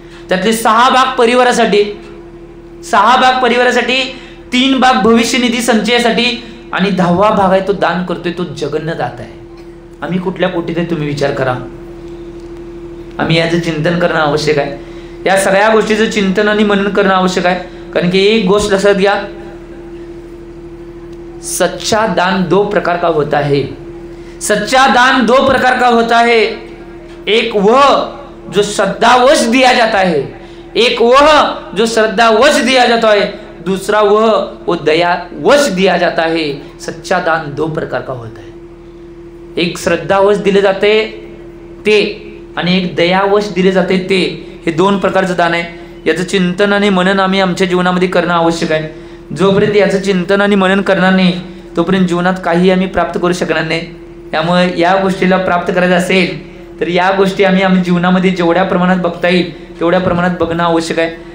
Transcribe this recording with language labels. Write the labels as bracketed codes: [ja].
[mr] त्यातले 6 भाग परिवारासाठी, 6 भाग परिवारासाठी, 3 भाग भविष्य निधी संचयासाठी आणि 10वा भाग आहे तो दान करतोय, तो जगन्य दाता आहे. आम्ही कुठल्या कोटीत आहे तुम्ही विचार करा. आम्ही याचं चिंतन करणं आवश्यक आहे. या सगळ्या गोष्टीचं चिंतन आणि मनन करणं आवश्यक आहे. कारण की एक गोष्ट लक्षात घ्या, [hi] सच्चा दान दो प्रकार का होता है. सच्चा दान दो प्रकार का होता है. एक वह जो श्रद्धावश दिया जाता है, एक वह जो श्रद्धावश दिया जाता है, दूसरा वो दयावश दिया जाता है. सच्चा दान दो प्रकार का होता है. [mr] एक श्रद्धावश दिले जाते ते आणि एक दयावश दिले जाते ते, हे दोन प्रकारचं दान आहे. याचं चिंतन आणि मनन आम्ही आमच्या जीवनामध्ये करणं आवश्यक आहे. जोपर्यंत याचं चिंतन आणि मनन करणार नाही तोपर्यंत जीवनात काही आम्ही प्राप्त करू शकणार नाही. त्यामुळे या गोष्टीला प्राप्त करायचं असेल तर या गोष्टी आम्ही आमच्या जीवनामध्ये जेवढ्या प्रमाणात बघता येईल तेवढ्या प्रमाणात बघणं आवश्यक आहे.